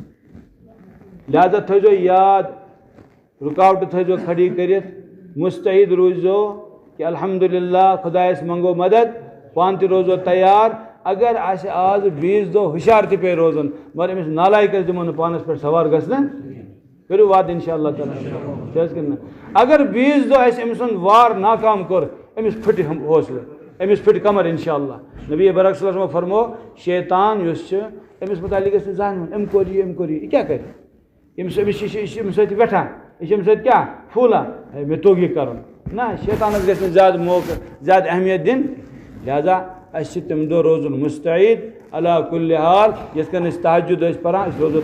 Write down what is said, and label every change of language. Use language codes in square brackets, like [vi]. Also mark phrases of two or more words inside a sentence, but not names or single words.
[ks] لہذا تھٲیزیو یاد رُکاوٹہٕ تھٲیزیو کھڑی کٔرِتھ مستعد روٗززیو کہ الحمدللہ خۄدایس منٛگو مدد پانہٕ تہِ روزو تیار اگر آسہِ آز 20 دۄہ ہُشار تہِ پیٚیہِ روزُن مگر أمِس نالایکس دِمو نہٕ پانس پٮ۪ٹھ سوار گژھنہٕ کٔرِو وعدٕ [ar] انشاء اللہ تعالیٰ [ks] چھِ حظ کِنہٕ نہ اگر 20 دۄہ اَسہِ أمۍ سُنٛد وار ناکام کوٚر أمِس پھٕٹہِ حوصلہٕ أمِس پھٕٹہِ کمر [ar] انشاء اللہ [ks] نبی برک [ar] صلی اللہ علیہ وسلم [ks] فرمو شیطان یُس چھُ أمِس متعلق گژھِ نہٕ زانٛہہ وَنُن أمۍ کوٚر یہِ کیٛاہ کَرِ أمِس یہِ چھِ أمِس سۭتۍ وٮ۪ٹھان یہِ چھِ أمِس سۭتۍ کیٛاہ پھوٗلان ہے مےٚ توٚگ یہِ کَرُن نہ شیطانس گژھِ نہٕ زیادٕ موقعہٕ زیادٕ اہمیت دِنۍ لہذا اَسہِ چھِ تَمہِ دۄہ روزُن مستعد [ar] علا کُلہِ حال [ks] یِتھ کٔنۍ أسۍ تہجد ٲسۍ پران أسۍ روزو